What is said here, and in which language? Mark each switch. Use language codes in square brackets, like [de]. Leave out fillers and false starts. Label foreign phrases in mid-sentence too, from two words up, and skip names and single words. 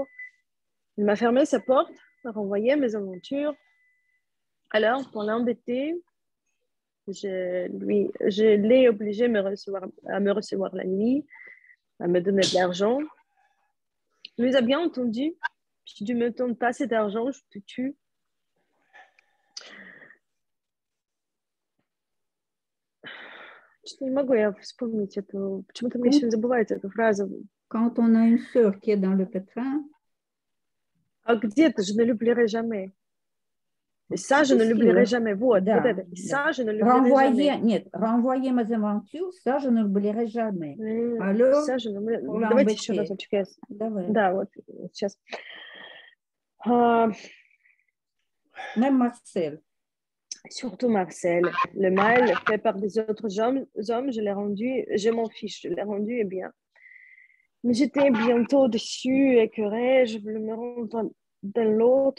[fr] Il m'a fermé sa porte, m'a renvoyé à mes aventures. Alors, pour l'embêter, je l'ai obligé à me recevoir la nuit, à me donner de l'argent. Il nous a bien entendu. Si tu ne me donnes pas cet argent, je te tue. [ru] Что-то не могу я вспомнить эту... Почему-то мне еще забывается эта фраза. [fr] Quand on a une sœur qui est dans le pétrin, [ru] А где-то [fr] je ne l'oublierai jamais. Et ça, je ne l'oublierai jamais. [ru] Вот, Да, вот это. И да. [fr] ça, je ne l'oublierai jamais. Нет, renvoyer mes aventures, ça, je ne l'oublierai jamais. Alors, Ça, je не... pour [ru] Давайте еще [fr] l'embêter. [ru] разочек. Я... Давай. Да, вот сейчас. [fr] Même Marcel. Surtout Marcel. Le mal fait par des autres hommes, je l'ai rendu, je m'en fiche, je l'ai rendu et bien. Mais j'étais bientôt déçue, écœurée, je voulais me rendre dans l'autre.